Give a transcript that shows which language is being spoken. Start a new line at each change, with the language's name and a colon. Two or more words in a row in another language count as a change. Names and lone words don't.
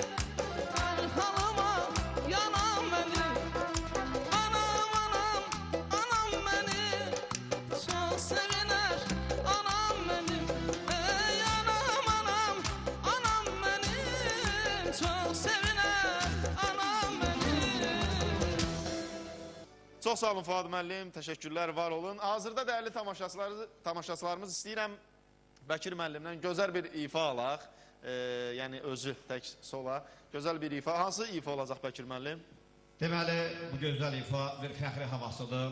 Turkish: Arkalıma yanam benim. Anam anam, anam benim. Çok seviner anam benim. Ey anam anam, anam benim. Çok seviner anam benim.
Azerbaijani: Çox sağ olun Fuad müəllim, təşəkkürlər, var olun. Hazırda dəyərli tamaşaçılarımız istəyirəm Bəkir müəllimdən gözəl bir ifa alaq. Yəni özü tək sola. Gözəl bir ifa. Hansı ifa olacaq Bəkir müəllim? Deməli, bu gözəl ifa bir fəxri havasıdır.